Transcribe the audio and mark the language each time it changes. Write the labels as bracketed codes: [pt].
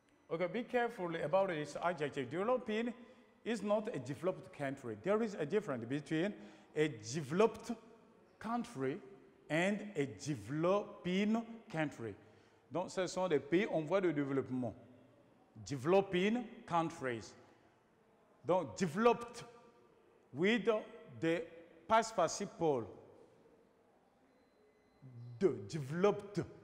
[en] Okay, be careful about this adjective. Developing is not a developed country. There is a difference between a developed country and a developing country. [fr] Donc, ce sont des pays en voie de développement. [en] Developing countries. Donc, developed with the past participle. Developed.